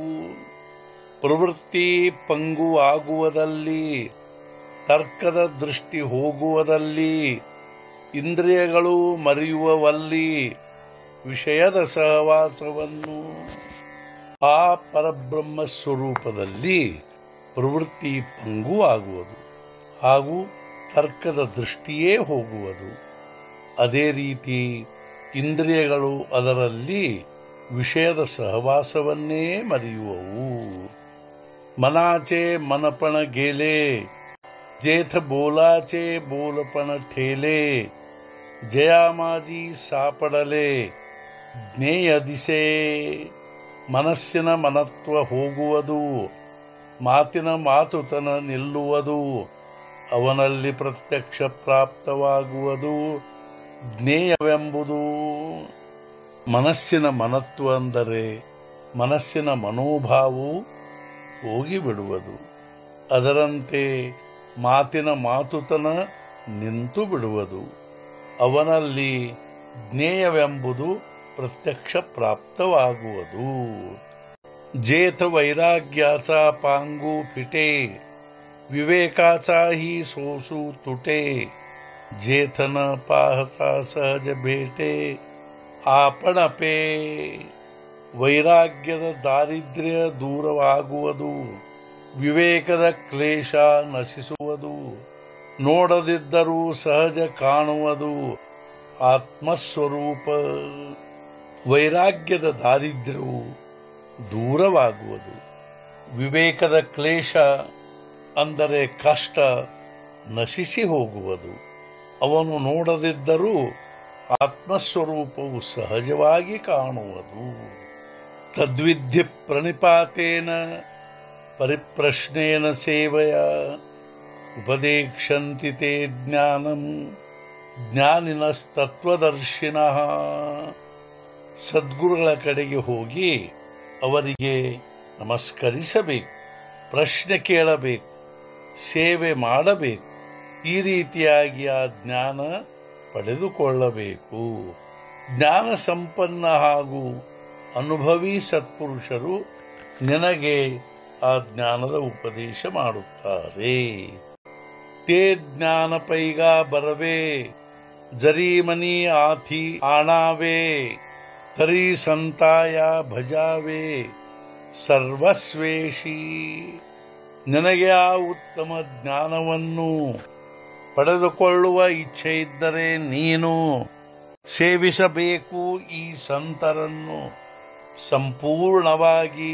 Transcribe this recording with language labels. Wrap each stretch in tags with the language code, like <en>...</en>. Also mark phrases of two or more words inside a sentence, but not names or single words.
<kn>ಪ್ರವೃತ್ತಿ ಪಂಗು ಆಗುವುದಲ್ಲಿ, ತರ್ಕದ ದೃಷ್ಟಿ ಹೋಗುವುದಲ್ಲಿ, ಇಂದ್ರಿಯಗಳು ಮರೆಯುವಲ್ಲಿ ವಿಷಯದ ಸಹವಾಸವನ್ನು ಆ ಪರಬ್ರಹ್ಮ ಸ್ವರೂಪದಲ್ಲಿ ಪ್ರವೃತ್ತಿ ಪಂಗು ಆಗುವುದು ಹಾಗೂ ತರ್ಕದ ದೃಷ್ಟಿಯೇ ಹೋಗುವುದು। ಅದೇ ರೀತಿ ಇಂದ್ರಿಯಗಳು ಅದರಲ್ಲಿ ವಿಷಯದ ಸಹವಾಸವನ್ನೇ ಮರೆಯುವವು।</kn> <mr>मनाचे मनपण गेले जेथ बोलाचे बोलपण ठेले जयामाजी सापडले ज्ञेय दिसे।</mr> <kn>ಮನಸ್ಸಿನ ಮನತ್ವ ಹೋಗುವುದು, ಮಾತಿನ ಮಾತುತನ ನಿಲ್ಲುವುದು, ಅವನಲ್ಲಿ ಪ್ರತ್ಯಕ್ಷ ಪ್ರಾಪ್ತವಾಗುವುದು ಜ್ಞೇಯವೆಂಬುದು। ಮನಸ್ಸಿನ ಮನತ್ವ ಅಂದರೆ ಮನಸ್ಸಿನ ಮನೋಭಾವವು ಹೋಗಿಬಿಡುವುದು, ಅದರಂತೆ ಮಾತಿನ ಮಾತುತನ ನಿಂತು ಬಿಡುವುದು, ಅವನಲ್ಲಿ ಜ್ಞೇಯವೆಂಬುದು ಪ್ರತ್ಯಕ್ಷ ಪ್ರಾಪ್ತವಾಗುವುದು।</kn> <mr>जेथ वैराग्याचा पांगू फिटे विवेकाचाही सोसू तुटे जेथ न पाहता सहज भेटे आपणपे।</mr> <kn>ವೈರಾಗ್ಯದ ದಾರಿದ್ರ್ಯ ದೂರವಾಗುವುದು, ವಿವೇಕದ ಕ್ಲೇಶ ನಶಿಸುವುದು, ನೋಡದಿದ್ದರೂ ಸಹಜ ಕಾಣುವುದು ಆತ್ಮಸ್ವರೂಪ। ವೈರಾಗ್ಯದ ದಾರಿದ್ರ್ಯವು ದೂರವಾಗುವುದು, ವಿವೇಕದ ಕ್ಲೇಶ ಅಂದರೆ ಕಷ್ಟ ನಶಿಸಿ ಹೋಗುವುದು, ಅವನು ನೋಡದಿದ್ದರೂ ಆತ್ಮಸ್ವರೂಪವು ಸಹಜವಾಗಿ ಕಾಣುವುದು।</kn> <sa>ತದ್ವಿಧಿ ಪ್ರಣಿಪಾತೇನ ಪರಿಪ್ರಶ್ನೇನ ಸೇವೆಯ ಉಪದೇಕ್ಷಂತಿ ತೇ ಜ್ಞಾನಂ ಜ್ಞಾನಿನಸ್ತತ್ವದರ್ಶಿನಃ।</sa> <kn>ಸದ್ಗುರುಗಳ ಕಡೆಗೆ ಹೋಗಿ ಅವರಿಗೆ ನಮಸ್ಕರಿಸಬೇಕು, ಪ್ರಶ್ನೆ ಕೇಳಬೇಕು, ಸೇವೆ ಮಾಡಬೇಕು, ಈ ರೀತಿಯಾಗಿ ಆ ಜ್ಞಾನ ಪಡೆದುಕೊಳ್ಳಬೇಕು। ಜ್ಞಾನ ಸಂಪನ್ನ ಹಾಗೂ ಅನುಭವಿ ಸತ್ಪುರುಷರು ನಿನಗೆ ಆ ಜ್ಞಾನದ ಉಪದೇಶ ಮಾಡುತ್ತಾರೆ.</kn> <mr>ते ज्ञान पैगा बरवे जरी मनी आथी आणावे तरी संताया भजावे ಸರ್ವಸ್ವೇಷಿ.</mr> <kn>ನಿನಗೆ ಆ ಉತ್ತಮ ಜ್ಞಾನವನ್ನು ಪಡೆದುಕೊಳ್ಳುವ ಇಚ್ಛೆ ಇದ್ದರೆ ನೀನು ಸೇವಿಸಬೇಕು ಈ ಸಂತರನ್ನು ಸಂಪೂರ್ಣವಾಗಿ.</kn>